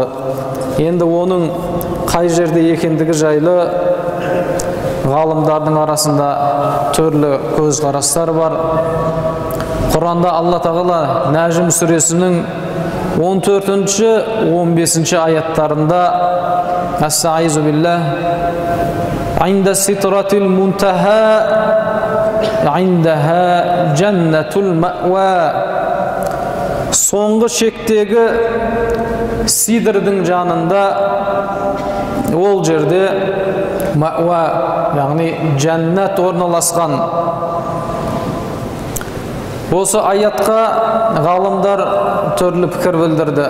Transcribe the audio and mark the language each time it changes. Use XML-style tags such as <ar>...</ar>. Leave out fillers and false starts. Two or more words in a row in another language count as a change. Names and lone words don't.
<kk>Енді оның қай жерде екендігі жайлы ғалымдардың арасында түрлі көзқарастар бар. Құранда Алла Тағала Нәжім сүресінің 14-15 аяттарында</kk> <ar>أستعيذ بالله «عند سدرة المنتهى عندها جنة المأوى».</ar> <kk>Соңғы шектегі сидрдің жанында, ол жерде ма'ва, яғни жәннат орналасқан. Осы аятқа ғалымдар түрлі пікір білдірді.</kk>